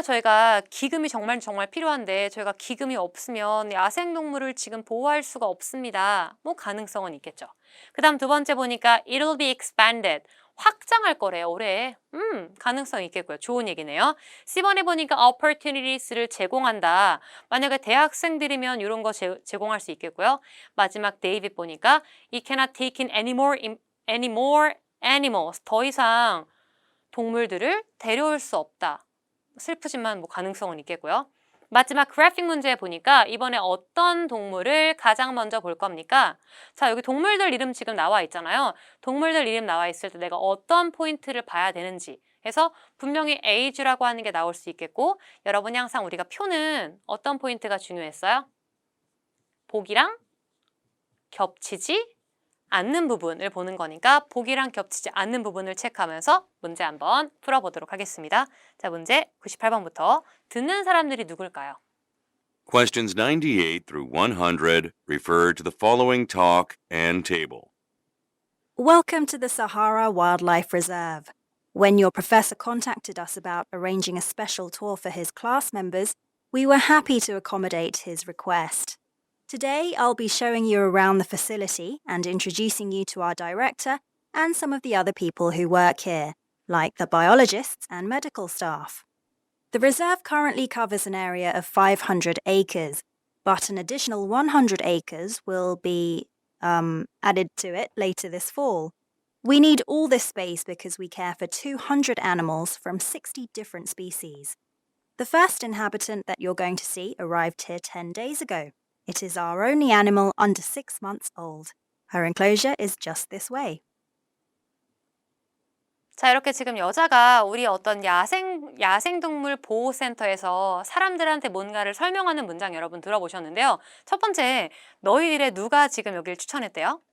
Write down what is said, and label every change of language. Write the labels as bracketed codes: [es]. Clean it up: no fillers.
[ko] 저희가 기금이 정말 필요한데 저희가 기금이 없으면 야생동물을 지금 보호할 수가 없습니다. 뭐 가능성은 있겠죠. 그 다음 두 번째 보니까 [en] it'll be expanded. [ko] 확장할 거래요. 올해. 가능성이 있겠고요. 좋은 얘기네요. C번에 보니까 opportunities를 제공한다. 만약에 대학생들이면 이런 거 제공할 수 있겠고요. 마지막 데이빗 보니까 [en] it cannot take in any more animals. [ko] 더 이상 동물들을 데려올 수 없다. 슬프지만 뭐 가능성은 있겠고요. 마지막 그래픽 문제 보니까 이번에 어떤 동물을 가장 먼저 볼 겁니까? 자, 여기 동물들 이름 지금 나와 있잖아요. 동물들 이름 나와 있을 때 내가 어떤 포인트를 봐야 되는지 해서 분명히 age라고 하는 게 나올 수 있겠고 여러분이 항상 우리가 표는 어떤 포인트가 중요했어요? 보기랑 겹치지 않는 부분을 보는 거니까 보기랑 겹치지 않는 부분을 체크하면서 문제 한번 풀어보도록 하겠습니다. 자, 문제 98번부터 듣는 사람들이 누굴까요? [en] Questions 98 through 100 refer to the following talk and table. Welcome to the Sahara Wildlife Reserve. When your professor contacted us about arranging a special tour for his class members, we were happy to accommodate his request. Today, I'll be showing you around the facility and introducing you to our director and some of the other people who work here, like the biologists and medical staff. The reserve currently covers an area of 500 acres, but an additional 100 acres will be added to it later this fall. We need all this space because we care for 200 animals from 60 different species. The first inhabitant that you're going to see arrived here 10 days ago. It is our only animal under 6 months old. Her enclosure is just this way. [ko] 자, 이렇게 지금 여자가 우리 어떤 야생동물 보호센터에서 사람들한테 뭔가를 설명하는 문장 여러분 들어보셨는데요. 첫 번째, 너희들의 누가 지금 여길 추천했대요?